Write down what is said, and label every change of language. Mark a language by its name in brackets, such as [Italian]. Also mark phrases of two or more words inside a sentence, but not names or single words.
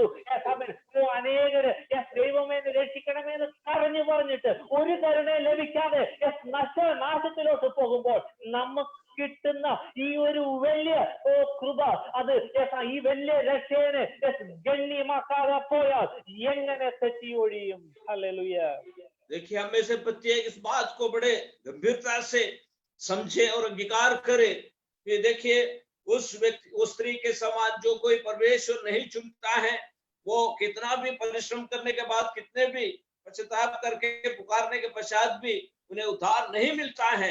[Malayalam] അനേകര് ദൈവമേന്ന് രക്ഷിക്കണമെന്ന് പറഞ്ഞിട്ട് ഒരു കരുണയും ലഭിക്കാതെ നാശത്തിലോട്ട് പോകുമ്പോൾ നമുക്ക് കിട്ടുന്ന ഈ ഒരു വലിയ കൃപ, അത് ഈ വലിയ രക്ഷയെ ഗണ്യമാക്കാതെ പോയാൽ എങ്ങനെ തെറ്റി ഒഴിയും? ഹല്ലേലൂയ. [Hindi] देखिए, हमें से प्रत्येक इस बात को बड़े गंभीरता से समझे और अंगीकार करे कि देखिए, उस स्त्री के समान जो कोई परमेश्वर नहीं चुनता है, वो कितना भी परिश्रम करने के बाद, कितने भी पश्चाताप करके पुकारने के पश्चात भी उन्हें उद्धार नहीं मिलता है.